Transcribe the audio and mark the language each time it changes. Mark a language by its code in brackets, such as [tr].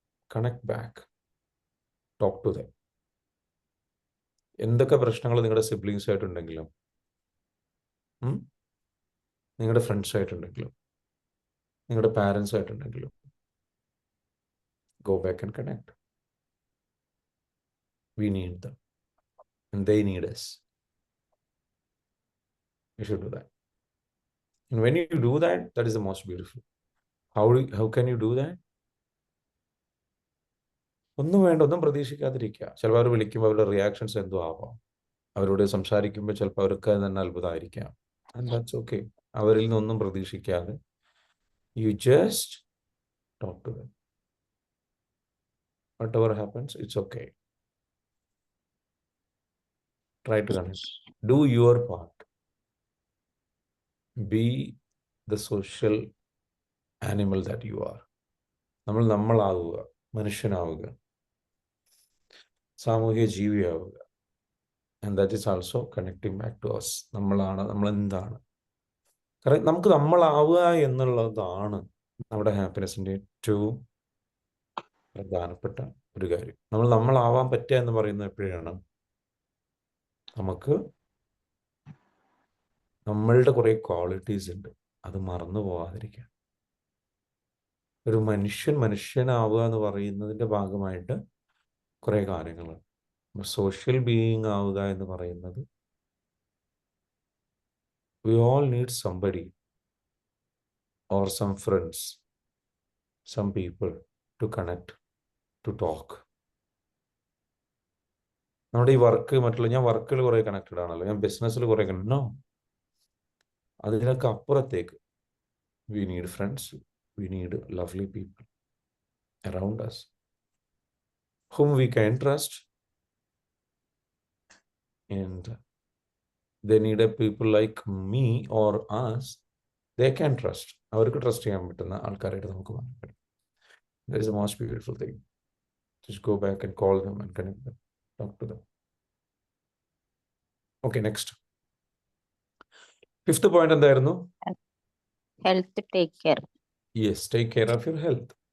[en] Connect back, talk to them. [ml] എന്തൊക്കെ പ്രശ്നങ്ങൾ നിങ്ങളുടെ സിബ്ലിങ്സ് ആയിട്ടുണ്ടെങ്കിലും, നിങ്ങളുടെ ഫ്രണ്ട്സ് ആയിട്ടുണ്ടെങ്കിലും, നിങ്ങളുടെ parents ആയിട്ടുണ്ടെങ്കിലും, [en] go back and connect. We need them and they need us. You should do that. And when you do that, that is the most beautiful. How can you do that? [ml] ഒന്നും വേണ്ട, ഒന്നും പ്രതീക്ഷിക്കാതിരിക്കുക. ചിലപ്പോൾ അവർ വിളിക്കുമ്പോൾ അവരുടെ reactions എന്തോ ആവാം. അവരോട് സംസാരിക്കുമ്പോൾ ചിലപ്പോൾ അവർക്ക് തന്നെ അത്ഭുതമായിരിക്കാം. [en] And that's okay. [ml] അവരിൽ നിന്നൊന്നും പ്രതീക്ഷിക്കാതെ [en] you just talk to them. Whatever happens, it's okay. Try to connect. Do your part. Be the social animal that you are. [ml] നമ്മളാവുക, മനുഷ്യനാവുക, സാമൂഹിക ജീവിയാവുക. [en] And that is also connecting back to us. [ml] നമ്മളെന്താണ്? കാരണം നമുക്ക് നമ്മളാവുക എന്നുള്ളതാണ് നമ്മുടെ ഹാപ്പിനെസിന്റെ ഏറ്റവും പ്രധാനപ്പെട്ട ഒരു കാര്യം. നമ്മളാവാൻ പറ്റുക എന്ന് പറയുന്നത് എപ്പോഴാണ്? നമുക്ക് നമ്മളുടെ കുറെ ക്വാളിറ്റീസ് ഉണ്ട്, അത് മറന്നു പോകാതിരിക്കുക. ഒരു മനുഷ്യനാവുക എന്ന് പറയുന്നതിൻ്റെ ഭാഗമായിട്ട് കുറെ കാര്യങ്ങളുണ്ട്. സോഷ്യൽ ബീയിങ് ആവുക എന്ന് പറയുന്നത്, [en] we all need somebody or some friends, some people to connect, to talk. [ml] നമ്മുടെ ഈ വർക്ക് ഞാൻ വർക്കിൽ കുറെ കണക്റ്റഡ് ആണല്ലോ, ഞാൻ ബിസിനസ്സിൽ കുറെ നോ, അതിനൊക്കെ അപ്പുറത്തേക്ക് [en] we need friends, we need lovely people around us whom we can trust, and they need a people like me or us they can trust. [ml] അവർക്ക് ട്രസ്റ്റ് ചെയ്യാൻ പറ്റുന്ന ആൾക്കാരായിട്ട് നമുക്ക് മാറാൻ പറ്റും. [en] That is the most beautiful thing. Just go back and call them and connect them, talk to them. Okay, next. 5th point [ml] എന്തായിരുന്നു? [en] Health take care. Yes, take care of your health.